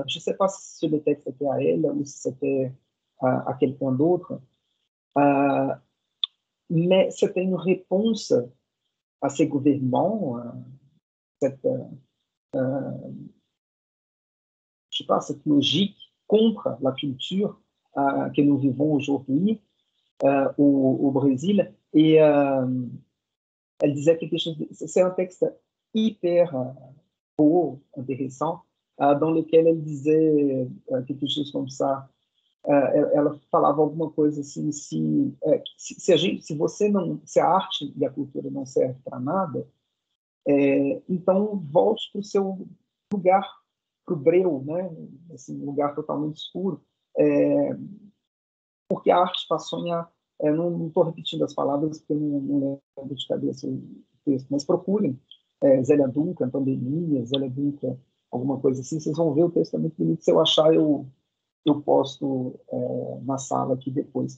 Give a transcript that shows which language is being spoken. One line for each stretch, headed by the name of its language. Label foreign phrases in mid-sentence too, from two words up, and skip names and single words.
French: Je ne sais pas si le texte était à elle ou si c'était à quelqu'un d'autre, mais c'était une réponse à ces gouvernements, cette, je sais pas, cette logique contre la culture que nous vivons aujourd'hui au Brésil. Et elle disait quelque chose, c'est un texte hyper beau, intéressant, dans lequel elle disait quelque chose comme ça.
Portuguese: Ela falava alguma coisa assim, se você não, se a arte e a cultura não servem para nada, então volte para o seu lugar, para o breu, né? Assim, um lugar totalmente escuro, porque a arte façonha, não estou repetindo as palavras porque eu não lembro de cabeça o texto, mas procurem Zélia Duncan, Pandemia, Zélia Duncan, alguma coisa assim, vocês vão ver, o texto é muito bonito, se eu achar eu posto na sala aqui depois.